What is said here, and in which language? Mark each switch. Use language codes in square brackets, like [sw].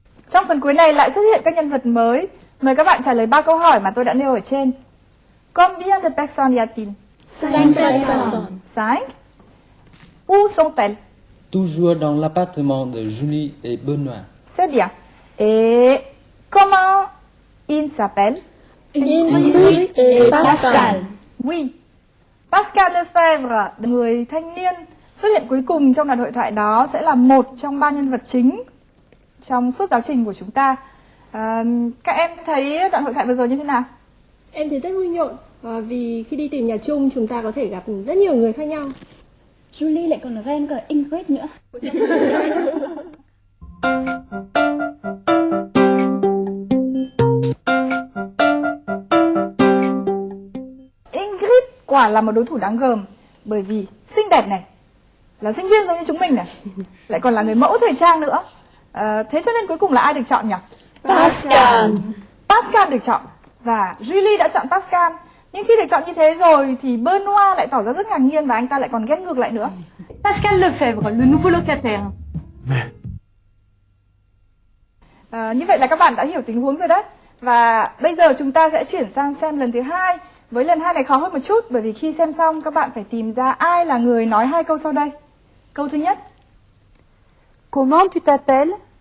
[vi] Trong phần cuối này lại xuất hiện các nhân vật mới. Mời các bạn trả lời 3 câu hỏi mà tôi đã nêu ở trên. [fr] Combien de personnes y a-t-il? 5 personnes. 5. Où sont-elles? Toujours dans l'appartement de Julie et Benoît. C'est bien. Et comment ils s'appellent? Ingrid et Pascal. Oui. [vi] Pascal Lefebvre, người thanh niên xuất hiện cuối cùng trong đoạn hội thoại đó, sẽ là một trong 3 nhân vật chính trong suốt giáo trình của chúng ta. Các em thấy đoạn hội thoại vừa rồi như thế nào? Em thấy rất vui nhộn vì khi đi tìm nhà chung chúng ta có thể gặp rất nhiều người khác nhau. Julie lại còn ghen cả Ingrid nữa. Ingrid quả là một đối thủ đáng gờm, bởi vì xinh đẹp này, là sinh viên giống như chúng mình này, lại còn là người mẫu thời trang nữa. Thế cho nên cuối cùng là ai được chọn nhỉ? Pascal. Pascal được chọn và Julie đã chọn Pascal. Nhưng khi được chọn như thế rồi thì Benoît lại tỏ ra rất ngạc nhiên và anh ta lại còn ghét ngược lại nữa. [fr] Pascal Lefebvre, le nouveau locataire. [vi] Như vậy là các bạn đã hiểu tình huống rồi đấy. Và bây giờ chúng ta sẽ chuyển sang xem lần thứ 2. Với lần 2 này khó hơn một chút, bởi vì khi xem xong các bạn phải tìm ra ai là người nói 2 câu sau đây. Câu thứ nhất. [fr] Comment tu t'appelles?